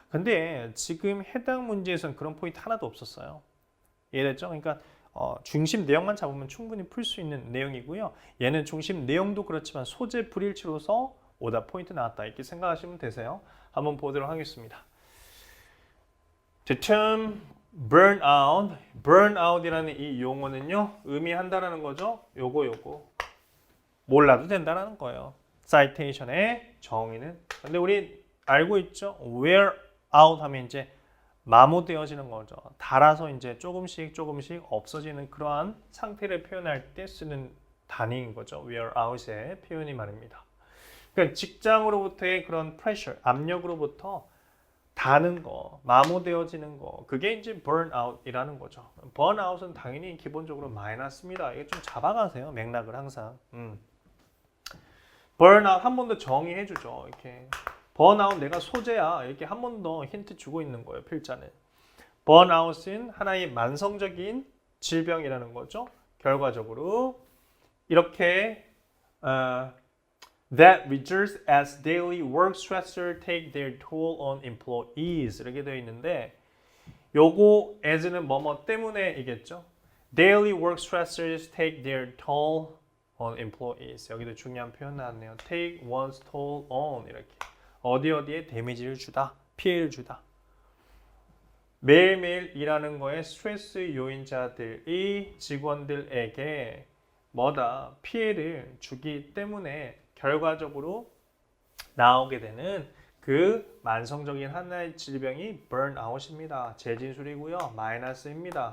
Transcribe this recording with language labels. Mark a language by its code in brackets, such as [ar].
[ko] 근데 지금 해당 문제에서는 그런 포인트 하나도 없었어요. 이해됐죠? 그러니까 중심 내용만 잡으면 충분히 풀 수 있는 내용이고요. 얘는 중심 내용도 그렇지만 소재 불일치로서 오답 포인트 나왔다. 이렇게 생각하시면 되세요. 한번 보도록 하겠습니다. [en] The term burnout, burnout이라는 [ko] 이 용어는요. 의미한다라는 거죠. 요거 몰라도 된다라는 거예요. citation의 정의는. 근데 우리 알고 있죠? wear out 하면 이제 마모되어지는 거죠. 닳아서 이제 조금씩 없어지는 그러한 상태를 표현할 때 쓰는 단위인 거죠. wear out의 표현이 말입니다. 그러니까 직장으로부터의 그런 pressure, 압력으로부터 다는 거, 마모되어지는 거, 그게 이제 burnout이라는 거죠. burnout은 당연히 기본적으로 마이너스입니다. 이게 좀 잡아가세요. 맥락을 항상. burnout 한 번 더 정의해 주죠. 이렇게 burnout 내가 소재야. 이렇게 한 번 더 힌트 주고 있는 거예요. 필자는. burnout은 하나의 만성적인 질병이라는 거죠. 결과적으로 이렇게 [en] that results as daily work stressors take their toll on employees [ko] 이렇게 되어 있는데 요거 as는 뭐뭐 때문에이겠죠. [en] daily work stressors take their toll on employees [ko] 여기도 중요한 표현 나왔네요. take one's toll on 이렇게 어디에 데미지를 주다, 피해를 주다. 매일매일 일하는 거에 스트레스 요인자들이 직원들에게 뭐다 피해를 주기 때문에 결과적으로 나오게 되는 그 만성적인 하나의 질병이 burnout입니다. 재진술이고요. 마이너스입니다.